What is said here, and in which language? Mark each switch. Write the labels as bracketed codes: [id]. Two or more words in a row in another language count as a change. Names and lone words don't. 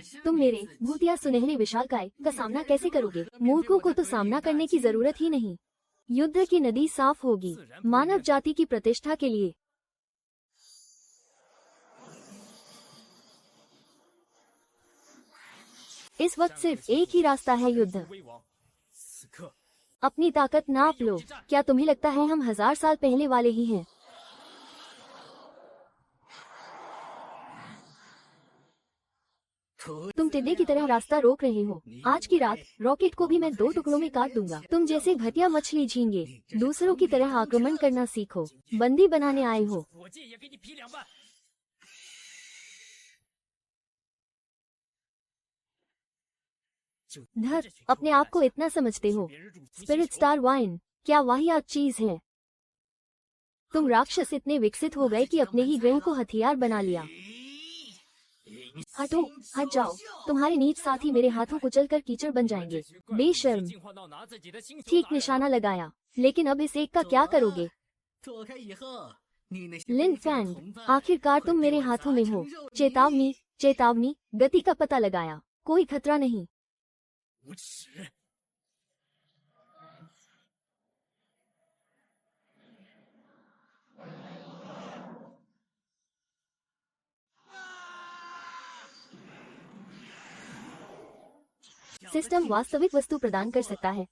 [hi] तुम मेरे भूतिया सुनहरे विशालकाय का सामना कैसे करोगे? मूर्खों को तो सामना करने की जरूरत ही नहीं। युद्ध की नदी साफ होगी मानव जाति की प्रतिष्ठा के लिए। इस वक्त सिर्फ एक ही रास्ता है, युद्ध। [zh] 威王，此刻 [hi] अपनी ताकत नाप लो। क्या तुम्हें लगता है हम 1000 साल पहले वाले ही हैं? तुम टिड्डे की तरह रास्ता रोक रहे हो। आज की रात रॉकेट को भी मैं 2 टुकड़ों में काट दूंगा। तुम जैसे घटिया मछली झींगे दूसरों की तरह आक्रमण करना सीखो। बंदी बनाने आए हो। [zh] 火箭也给你劈两半。 [hi] धर, अपने आप को इतना समझते हो। स्पिरिट स्टार वाइन क्या वाहियात चीज है। तुम राक्षस इतने विकसित हो गए कि अपने ही ग्रह को हथियार बना लिया। हटो, हट जाओ। तुम्हारे नीच साथी मेरे हाथों कुचलकर कीचड़ बन जाएंगे। बेशर्म। [zh] 进化到拿自己的星球 [hi] ठीक [zh] 打人 [hi] निशाना लगाया, लेकिन अब इस एक का क्या करोगे? [zh] 躲开以后，你那些 [hi] लिन [zh] 卑贱的 [hi] फैंग, [zh] 同伴 [hi] आखिरकार तुम [zh] 会 [hi] मेरे [zh] 被我 [hi] हाथों [zh] 砸 [hi] में [zh] 成 [hi] हो। [zh] 肉泥。 [hi] चेतावनी, चेतावनी, गति का पता लगाया। कोई खतरा नहीं। [zh] 无耻！ [hi] सिस्टम वास्तविक वस्तु प्रदान कर सकता है।